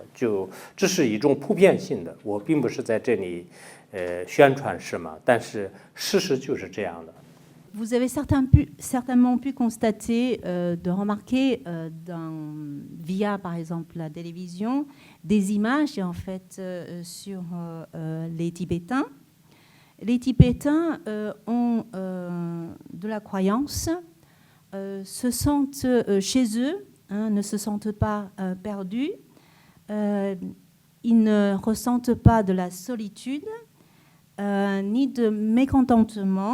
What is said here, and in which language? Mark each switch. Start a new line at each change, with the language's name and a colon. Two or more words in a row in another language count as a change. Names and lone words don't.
Chinese: 就这是一种普遍性的，我并不是在这里，宣传什么，但是事实就是这样的。
French: Vous avez certainement pu constater, de remarquer via par exemple la télévision des images en fait sur les Tibétains. Les Tibétains ont de la croyance, se sentent chez eux, hein, ne se sentent pas perdus, ils ne ressentent pas de la solitude ni de mécontentement.